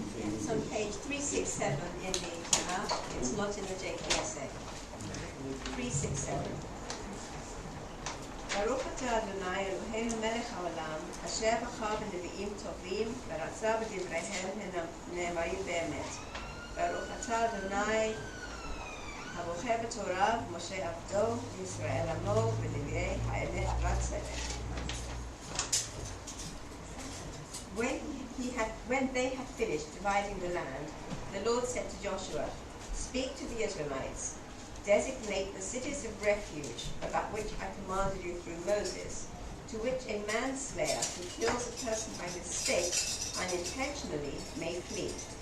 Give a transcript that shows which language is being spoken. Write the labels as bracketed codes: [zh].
[en] It's on page 367 in the Tanakh. It's not in the JKSA. 367. [he] Baruch atah Adonai Eloheinu melech haolam, asher בחר בנביאים טובים ורצה בדבריהם הנאמרים באמת. ברוך אתה אדוני הבוחר בתורה ומשה עבדו וישראל עמו בנביאי האמת רצה. [en] When they had finished dividing the land, the Lord said to Joshua, "Speak to the Israelites. Designate the cities of refuge about which I commanded you through Moses, to which a manslayer who kills a person by mistake unintentionally may flee.